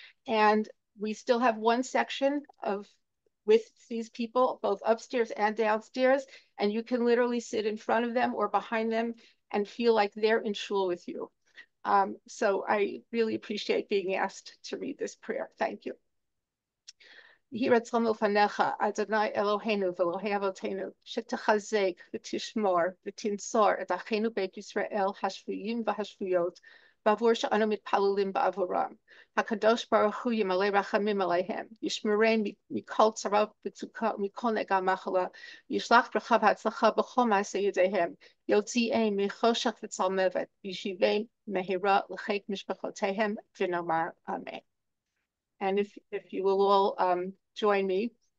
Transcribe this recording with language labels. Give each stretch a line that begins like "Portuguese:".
English: And we still have one section with these people, both upstairs and downstairs, and you can literally sit in front of them or behind them and feel like they're in shul with you. So I really appreciate being asked to read this prayer. Thank you.
Hebrew: יהי רצון לפניך, אדוני אלוהינו ואלוהי אבותינו, שתחזק ותשמור ותנצור את אחינו בית ישראל השבויים והשבויות, בעבור שאנו מתפללים בעבורם. הקדוש ברוך הוא ימלא רחמים עליהם, ישמרם מכל צרה וצוקה ומכל נגע מחלה, ישלח ברכה והצלחה בכל מעשה ידיהם, יוציאם מחושך וצלמוות, וישיבם מהרה לחיק משפחותיהם, ונאמר אמן.
English: And if you will all join me.